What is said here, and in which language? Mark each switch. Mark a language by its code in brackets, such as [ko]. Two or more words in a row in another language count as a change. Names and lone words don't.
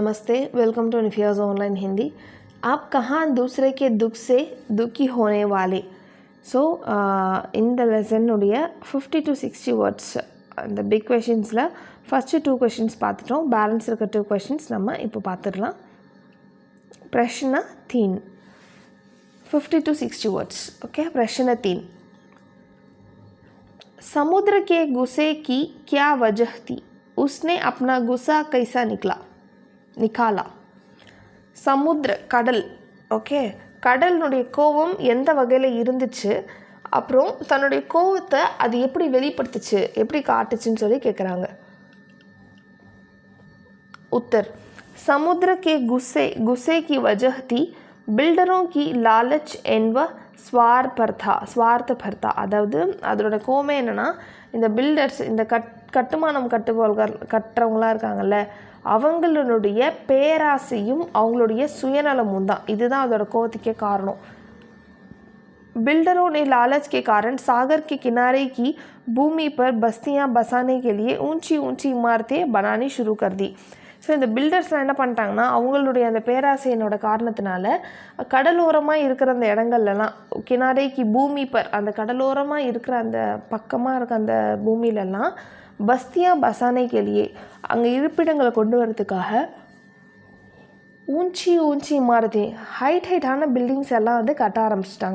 [hi] नमस्ते, [en] welcome to [hi] निफियाज़ ऑनलाइन हिंदी। आप कहाँ दूसरे के दुख से दुखी होने वाले? [ta] ஸோ இந்த லெசனுடைய [en] 50 to 60 words [ta] அந்த [en] big questionsil first 2 questions [ta] பார்த்துட்டோம். பேலன்ஸ் இருக்க 2 கொஷின்ஸ் நம்ம இப்போ பார்த்துடலாம். [hi] प्रश्न 3 [en] 50 to 60 words. [hi] ओके, प्रश्न 3. समुद्र के गुस्से की क्या वजह थी? उसने अपना गुस्सा कैसा निकाला? [ta] சமுத்திர கடல். ஓகே, கடலினுடைய கோபம் எந்த வகையில் இருந்துச்சு, அப்புறம் தன்னுடைய கோபத்தை அது எப்படி வெளிப்படுத்துச்சு, எப்படி காட்டுச்சுன்னு சொல்லி கேட்குறாங்க. [hi] उत्तर समुद्र के गुस्से की वजह थी बिल्डरों की लालच एन्व स्वार्थपरता. [ta] அதாவது அதோட கோபம் என்னென்னா, இந்த பில்டர்ஸ், இந்த கட்டுமானம் கட்டுறவங்களாம் இருக்காங்கல்ல, அவங்களுடைய பேராசையும் அவங்களுடைய சுயநலமும் தான். இதுதான் அதோட கோபத்துக்கே காரணம். [hi] बिल्डरों ने लालच के कारण सागर के किनारे की भूमि पर बस्तियां बसाने के लिए ऊंची ऊंची इमारतें बनानी शुरू कर दी. [ta] ஸோ இந்த பில்டர்ஸ்லாம் என்ன பண்ணிட்டாங்கன்னா, அவங்களுடைய அந்த பேராசையினோட காரணத்தினால கடலோரமாக இருக்கிற அந்த இடங்கள்லாம், [hi] किनारे की भूमि पर, [ta] அந்த கடலோரமாக இருக்கிற அந்த பக்கமாக இருக்க அந்த பூமியிலலாம் [hi] बस्तियां बसाने के लिए, [ta] அங்கே இருப்பிடங்களை கொண்டு வரதுக்காக [hi] ऊंची इमारतें, [ta] ஹைட்டான பில்டிங்ஸ் எல்லாம் வந்து கட்ட ஆரம்பிச்சிட்டாங்க.